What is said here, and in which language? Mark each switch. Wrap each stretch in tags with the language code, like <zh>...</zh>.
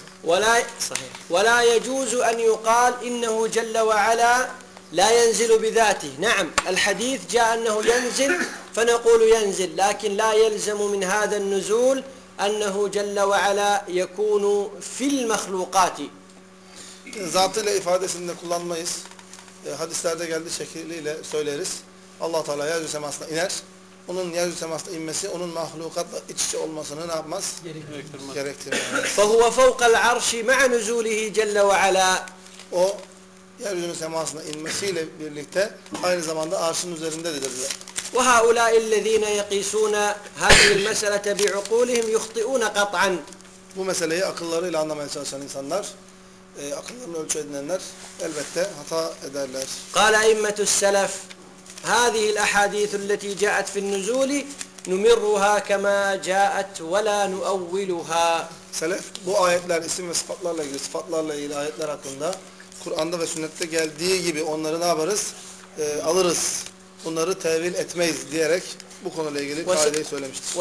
<ar>ولا صحيح ولا يجوز أن يقال إنه جل وعلا لا ينزل بذاته. نعم الحديث جاء أنه ينزل فنقول ينزل، لكن لا يلزم من هذا النزول أنه جل وعلا يكون في المخلوقات.</ar> <tr>Zatıyla ifadesinde kullanmayız. Hadislerde geldiği şekliyle söyleriz. Allah Teala yeryüzü semasına iner. Onun yeryüzü semasına inmesi onun mahlukatla iç içe olmasını ne yapmaz? Gerektirmez.</tr> <ar>فهو فوق العرش مع نزوله جل وعلا.</ar> <tr>O yeryüzü semasına inmesiyle birlikte aynı zamanda arşın üzerindedir.</tr> <ar>وهؤلاء الذين يقيسون هذه المسألة بعقولهم يخطئون قطعا.</ar> <tr>Bu meseleyi akıllarıyla anlamaya çalışan insanlar akıllarını ölçü edinenler elbette hata ederler.</tr> <ar>قال أئمة السلف هذه الأحاديث التي جاءت في النزول نمرها كما جاءت ولا نؤولها.</ar> <tr>سلف bu ayetler isim ve sıfatlarla ilgili ayetler hakkında Kur'an'da ve sünnette geldiği gibi onları ne yaparız? Alırız. Bunları tevil etmeyiz diyerek bu konuyla ilgili kaideyi söylemiştir.</tr>